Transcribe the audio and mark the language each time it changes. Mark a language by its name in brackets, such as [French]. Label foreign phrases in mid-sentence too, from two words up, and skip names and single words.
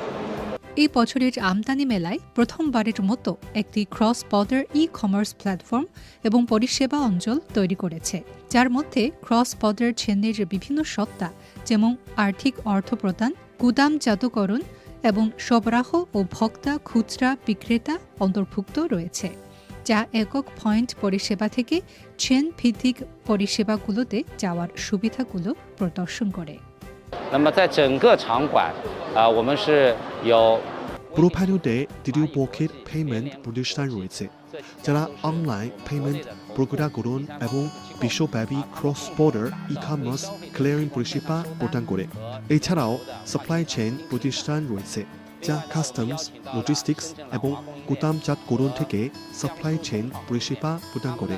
[Bangla] এই বছরের আমদানি মেলায় প্রথমবারের মতো একটি [English] cross border e-commerce platform [Bangla] এবং পরিষেবা অঞ্চল তৈরি করেছে, যার মধ্যে [English] cross border chain [Bangla] বিভিন্ন সত্তা যেমন আর্থিক অর্থ প্রদান, গুদামজাতকরণ এবং সরবরাহ ও ভোক্তা খুচরা বিক্রেতা অন্তর্ভুক্ত রয়েছে, যা একক পয়েন্ট পরিষেবা থেকে চেন ভিত্তিক পরিষেবাগুলোতে যাওয়ার সুবিধাগুলো প্রদর্শন করে। [Chinese] 那么在整个场馆，我们是有 [Bangla] পুরো ভ্যানুতে তৃতীয় পক্ষের পেমেন্ট প্রতিষ্ঠান রয়েছে, যারা [English] online payment [Bangla] প্রক্রিয়াকরণ এবং বিশ্বব্যাপী [English] cross border e-commerce clearing [Bangla] পরিষেবা প্রদান করে। এছাড়াও [English] supply chain [Bangla] প্রতিষ্ঠান রয়েছে, যা কাস্টমস, লজিস্টিক্স এবং গুদামজাতকরণ থেকে [English] supply chain [Bangla] পরিষেবা প্রদান করে।